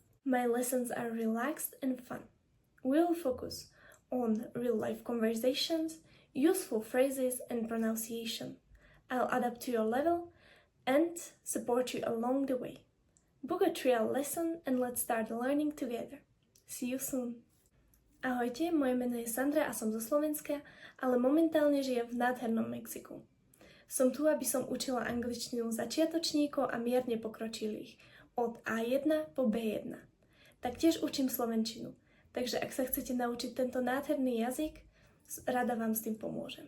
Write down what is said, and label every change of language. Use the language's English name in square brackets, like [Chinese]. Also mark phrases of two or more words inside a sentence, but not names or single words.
[English] My lessons are relaxed and fun. We'll focus on real-life conversations, useful phrases and pronunciation. I'll adapt to your level and support you along the way. Book a trial lesson and let's start learning together. See you soon. [Slovak] Ahojte, moje meno je Sandra a som zo Slovenska, ale momentálne žijem v nádhernom Mexiku. Som tu, aby som učila angličtinu začiatočníkov a mierne pokročilých, od A1 po B1. Taktiež učím slovenčinu, takže ak sa chcete naučiť tento nádherný jazyk, rada vám s tým pomôžem.